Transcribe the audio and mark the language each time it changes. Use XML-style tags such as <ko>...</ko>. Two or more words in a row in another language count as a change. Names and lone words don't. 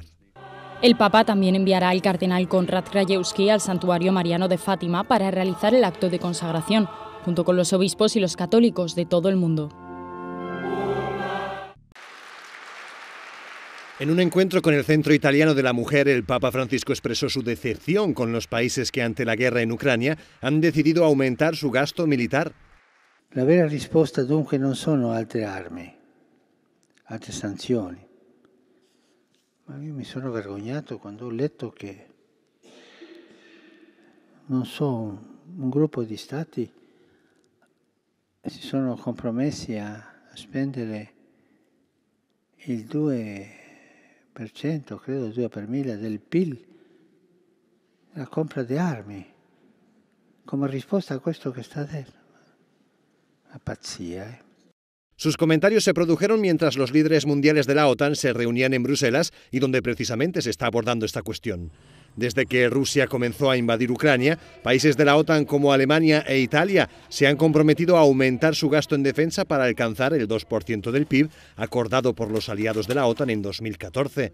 <es>El Papa también enviará al cardenal Konrad Krajewski al santuario mariano de Fátima para realizar el acto de consagración, junto con los obispos y los católicos de todo el mundo. En un encuentro con el Centro Italiano de la Mujer, el Papa Francisco expresó su decepción con los países que ante la guerra en Ucrania han decidido aumentar su gasto militar.</es> <it>La vera risposta dunque non sono altre armi, altre sanzioni. Ma io mi sono vergognato quando ho letto che, non so, un gruppo di stati si sono compromessi a spendere il 2%, credo 2 per mille del PIL, la compra di armi, come risposta a questo che sta dentro. Una pazzia, eh.</it> <es>Sus comentarios se produjeron mientras los líderes mundiales de la OTAN se reunían en Bruselas y donde precisamente se está abordando esta cuestión. Desde que Rusia comenzó a invadir Ucrania, países de la OTAN como Alemania e Italia se han comprometido a aumentar su gasto en defensa para alcanzar el 2% del PIB acordado por los aliados de la OTAN en 2014.</es>